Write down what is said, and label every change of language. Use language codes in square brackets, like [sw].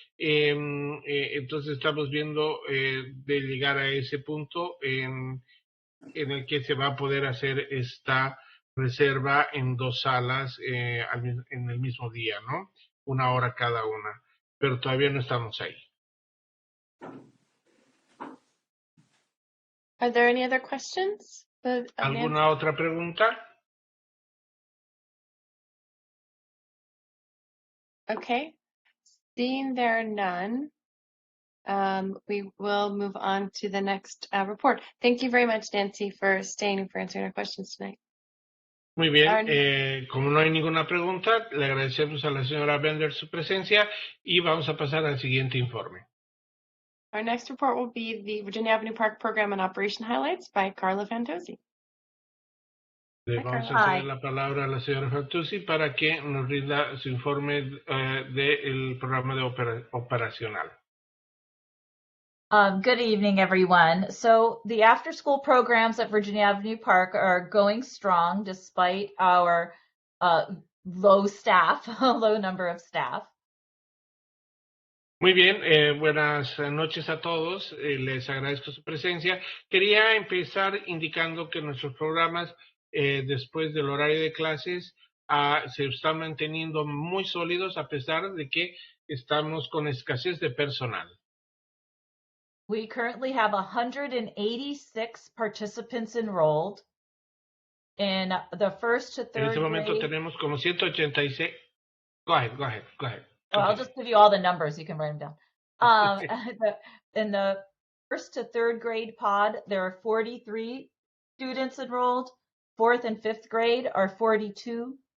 [es] Entonces estamos viendo de llegar a ese punto en el que se va a poder hacer esta reserva en 2 salas en el mismo día, ¿no? 1 hora cada una, pero todavía no estamos ahí. [en] Are there any other questions? [es] ¿Alguna otra pregunta? [en] Okay. Seeing there are none, we will move on to the next report. Thank you very much, Nancy, for staying and for answering our questions tonight. [es] Muy bien, como no hay ninguna pregunta, le agradecemos a la señora Bender su presencia y vamos a pasar al siguiente informe. [en] Our next report will be the Virginia Avenue Park Program and Operation Highlights by Carla Fantozzi. [es] Le vamos a ceder la palabra a la señora Fantozzi para que nos rinda su informe del programa de operacional. [en] Good evening, everyone. So the after-school programs at Virginia Avenue Park are going strong despite our low number of staff. [es] Muy bien, buenas noches a todos. Les agradezco su presencia. Quería empezar indicando que nuestros programas después del horario de clases se están manteniendo muy sólidos a pesar de que estamos con escasez de personal. [en] We currently have 186 participants enrolled in the first to third grade. [es] En este momento tenemos como 186. [en] Go ahead. Well, I'll just give you all the numbers. You can write them down. In the first to third grade pod, there are 43 students enrolled. Fourth and fifth grade are 42.